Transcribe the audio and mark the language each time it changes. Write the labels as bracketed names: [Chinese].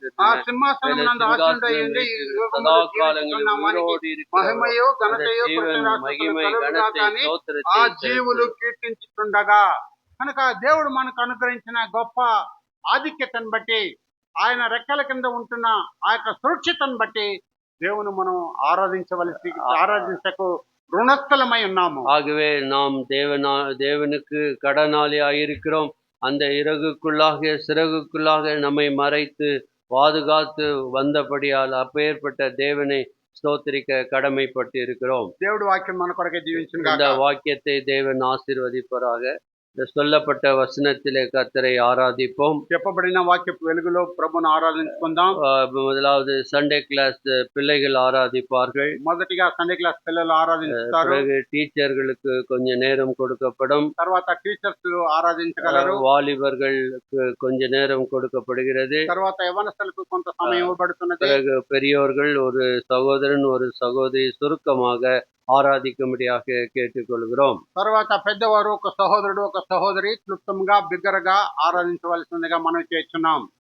[Telugu] ఆ సింహాసనమునందు ఆసీనుడైయుండి ఈ యుగములో జీవిస్తున్న వానికి మహిమయు ఘనతయు కృతజ్ఞతాస్తుతులు కలుగుగాక అని ఆ జీవులు కీర్తించుచుండగా. కనుక దేవుడు మనకు అనుగ్రహించిన గొప్ప ఆధిక్యతను బట్టి, ఆయన రెక్కల కింద ఉంటున్న ఆ యొక్క సురక్షితను బట్టి దేవుని మనం ఆరాధించకు రుణస్థలమై ఉన్నాము. [Tamil] ஆகவே நாம் தேவனுக்கு கடனாளியாக இருக்கிறோம். அந்த இறகுக்குள்ளாக சிறகுக்குள்ளாக நம்மை மறைத்து பாதுகாத்து வந்தபடியால் அப்பேற்பட்ட தேவனை ஸ்தோத்திரிக்க கடமைப்பட்டு இருக்கிறோம். [Telugu] దేవుడి వాక్యం మన కొరకే దీవించును [Tamil] இந்த [Telugu] గాక. [Tamil] வாக்கியத்தை தேவன் ஆசீர்வதிப்பாராக. இந்த சொல்லப்பட்ட வசனத்திலே கர்த்தரை ஆராதிப்போம். [Telugu] చెప్పబడిన వాక్యపు వెలుగులో ప్రభువును ఆరాధించుకుందాం. [Tamil] முதலாவது சண்டே கிளாஸ் பிள்ளைகள் ஆராதிப்பார்கள். [Telugu] మొదటిగా సండే క్లాస్ పిల్లలు ఆరాధిస్తారు. [Tamil] பிறகு டீச்சர்களுக்கு கொஞ்ச நேரம் கொடுக்கப்படும். [Telugu] తర్వాత టీచర్స్ ఆరాధించగలరు. [Tamil] வாலிபர்களுக்கு கொஞ்ச நேரம் கொடுக்கப்படுகிறது. [Telugu] తర్వాత యవనస్తులకు కొంత సమయం ఇవ్వబడుతున్నది. [Tamil] பிறகு பெரியோர்கள் ஒரு சகோதரன் ஒரு சகோதரி சுருக்கமாக ఆరాధికముడియాక కేట్టుకొలుగురోం. [Telugu] తర్వాత పెద్దవారు ఒక సహోదరుడు ఒక సహోదరి క్లుప్తంగా బిగ్గరగా ఆరాధించవలసిందిగా మనం చేస్తున్నాం.